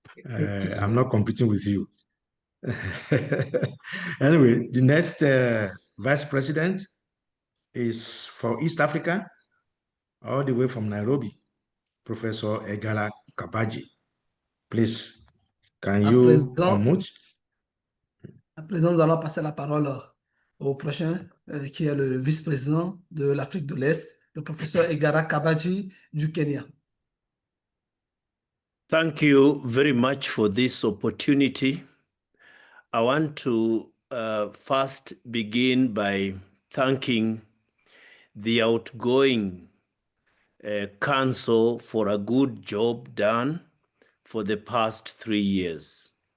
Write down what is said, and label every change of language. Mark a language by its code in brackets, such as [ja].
[en] I'm not competing with you. Anyway, the next vice president is for East Africa, all the way from Nairobi, Professor Egala Kabaji. Please, can you unmute? [fr] À présent, nous allons passer la parole au prochain, qui est le vice-président de l'Afrique de l'Est, le professeur Egara Kabaji du Kenya. [en] Thank you very much for this opportunity. I want to first begin by thanking the outgoing council for a good job done for the past 3 years.